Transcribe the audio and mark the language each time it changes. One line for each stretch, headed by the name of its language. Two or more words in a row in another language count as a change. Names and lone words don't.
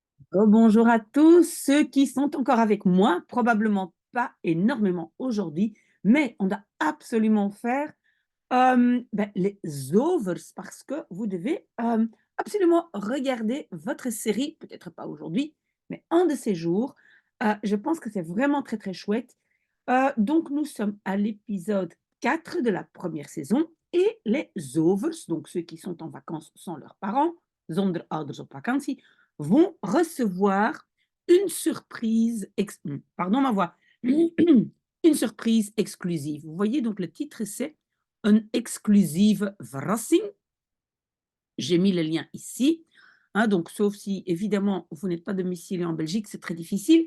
French: Bonjour à tous ceux qui sont encore avec moi, probablement pas énormément aujourd'hui, mais on doit absolument faire les overs parce que vous devez absolument regarder votre série, peut-être pas aujourd'hui, mais un de ces jours. Je pense que c'est vraiment très très chouette. Donc nous sommes à l'épisode 4 de la première saison et les overs, donc ceux qui sont en vacances sans leurs parents,
Dutch: zonder ouders op vakantie,
French: vont recevoir une surprise, pardon ma voix, une surprise exclusive. Vous voyez, donc le titre c'est une
Dutch: exclusive verrassing.
French: J'ai mis le lien ici. Hein, donc, sauf si, évidemment, vous n'êtes pas domicilié en Belgique, c'est très difficile.